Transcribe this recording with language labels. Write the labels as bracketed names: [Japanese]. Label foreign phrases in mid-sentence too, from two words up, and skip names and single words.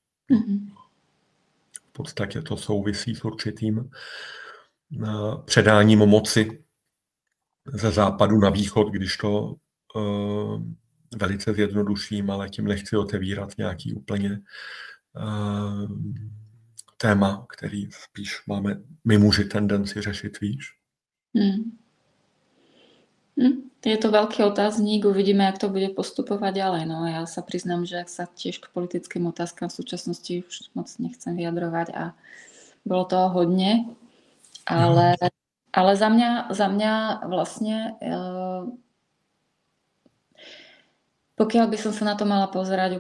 [Czech] V podstatě to souvisí s určitým předáním moci ze západu na východ, když to velice zjednoduším, ale tím nechci otevírat nějaký úplně téma, který spíš máme my muži tendenci řešit, víš? [Slovak] Je to veľký otázník, uvidíme, jak to bude postupovať ďalej. No, ja sa priznám, že ak sa tiež k politickým otázkam v súčasnosti už moc nechcem vyjadrovať a bolo toho hodne, ale za mňa vlastne pokiaľ by som sa na to mala pozerať